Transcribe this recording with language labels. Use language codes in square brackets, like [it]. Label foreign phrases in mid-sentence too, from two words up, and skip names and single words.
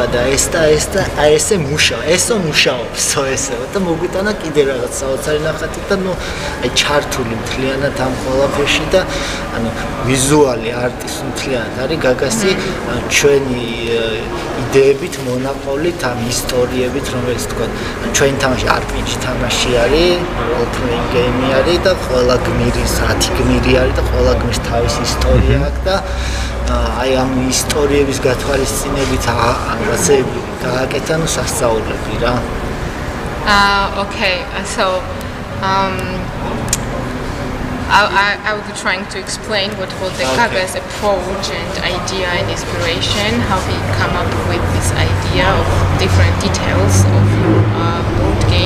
[ka] და ეს და აი ესე ესო მუშაობსო ესეო და მოგვიტანა კიდე რაღაც საოცარი ნახატი და ნუ აი ჩართული მთლიანად ამ ყველაფერში და ანუ ვიზუალი არტის მთლიანად არის გაგასი ჩვენი იდეებით მონაყოლით ამ ისტორიებით რომელიც თქვა ჩვენი თამაში RPG თამაში არის [en] role playing game [ka] არის და ყველა გმირი 10 გმირი არის და ყველა გმირს თავისი ისტორია აქვს და აი ამ ისტორიების გათვალისწინებით რაღაცები გააკეთა ნუ სასწაულები რა. [en] Okay, so I will be trying to explain what was the Kaga's approach and idea and inspiration, how he come up with this idea of different details of your board game.